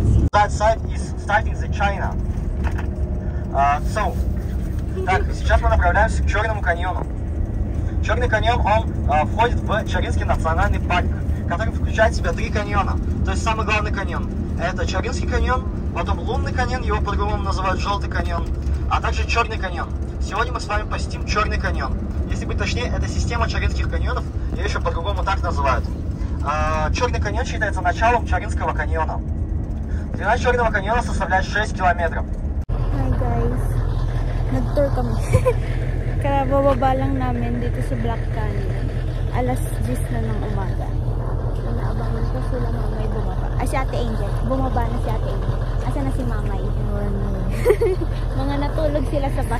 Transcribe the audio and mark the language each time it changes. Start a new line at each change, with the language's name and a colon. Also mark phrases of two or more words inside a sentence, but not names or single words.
English: That side is starting the China.
Russian: Так, сейчас мы направляемся к Черному каньону. Черный каньон, он входит в Чаринский национальный парк, который включает в себя 3 каньона. То есть самый главный каньон — это Чаринский каньон, потом Лунный каньон, его по-другому называют Желтый каньон, а также Черный каньон. Сегодня мы с вами посетим Черный каньон. Если быть точнее, это система Чаринских каньонов, ее еще по-другому так называют. Черный каньон считается началом Чаринского каньона. Длина Черного каньона составляет 6 километров.
English: Hi guys,
Filipino: nag-tour kami. Kaya bababa lang namin dito sa Black Canyon. Alas 10 na ng umaga. Naabangan ko sila Mamay bumaba. Ay, si Ate Angel. Bumaba na si Ate Angel. Asa na si Mamay? Mga natulog sila sa bus.